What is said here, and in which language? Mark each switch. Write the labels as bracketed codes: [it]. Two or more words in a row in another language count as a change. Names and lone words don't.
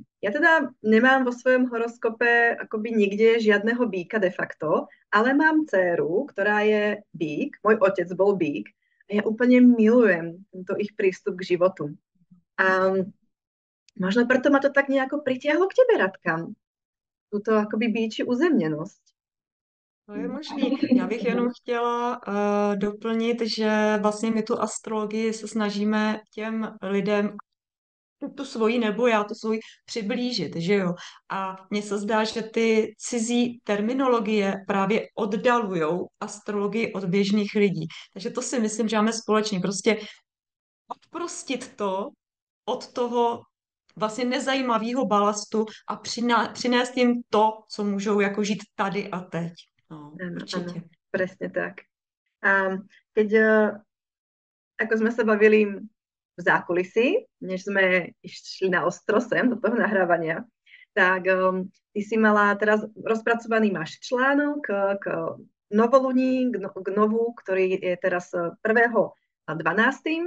[sk] Ja teda nemám vo svojom horoskope akoby nikde žiadneho býka [la] de facto, [sk] ale mám dcéru, ktorá je býk, môj otec bol býk a ja úplne milujem tento ich prístup k životu. A možno preto ma to tak nejako pritiahlo k tebe, Radka. Tuto akoby býči uzemněnost. [cs] To je možný. Já bych jenom chtěla doplnit, že vlastně my tu astrologii se snažíme těm lidem tu svoji nebo já tu svoji přiblížit, že jo? A mně se zdá, že ty cizí terminologie právě oddalujou astrologii od běžných lidí. Takže to si myslím, že máme společně. Prostě odprostit to od toho vlastně nezajímavého balastu a přinést jim to, co můžou jako žít tady a teď. No, [sk] Áno, áno, [cs] určitě. [sk] presne tak. A keď, ako sme sa bavili v zákulisí, než sme išli na ostro sem do toho nahrávania, tak ty si mala teraz rozpracovaný máš článok k novoluní, k novu, ktorý je teraz 1.12.